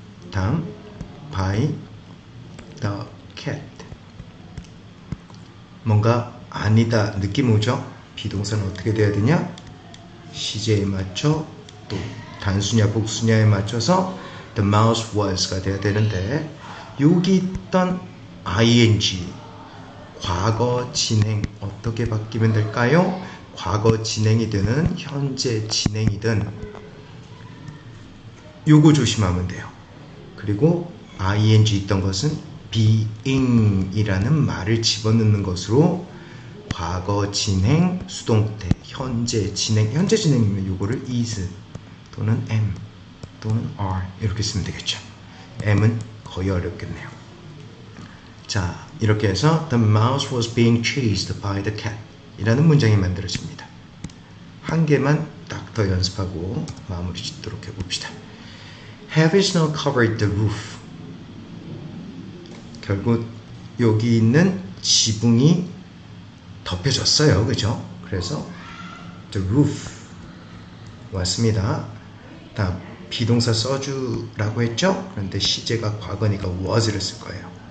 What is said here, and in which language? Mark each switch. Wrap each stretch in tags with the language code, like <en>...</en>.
<ko>다음,</ko> <en>by the cat.</en> <ko>뭔가 아니다 느낌 오죠? 비동사는 어떻게 돼야 되냐? 시제에 맞춰 또 단수냐 복수냐에 맞춰서</ko> <en>the mouse was</en> <ko>가 돼야 되는데 여기 있던 ing 과거 진행 어떻게 바뀌면 될까요? 과거 진행이든 현재 진행이든 요거 조심하면 돼요. 그리고 ing 있던 것은 being이라는 말을 집어넣는 것으로 과거 진행 수동태 현재 진행이면 요거를 is 또는 am 또는 are 이렇게 쓰면 되겠죠. am은 거의 어렵겠네요. 자, 이렇게 해서</ko> <en>the mouse was being chased by the cat</en> <ko>이라는 문장이 만들어집니다. 한 개만 딱 더 연습하고 마무리 짓도록 해봅시다.</ko> <en>Heavy snow covered the roof.</en> <ko>결국 여기 있는 지붕이 덮여졌어요. 그죠? 그래서</ko> <en>the roof</en> <ko>왔습니다. 다음 비동사 써주라고 했죠? 그런데 시제가 과거니까 was를 쓸 거예요.</ko>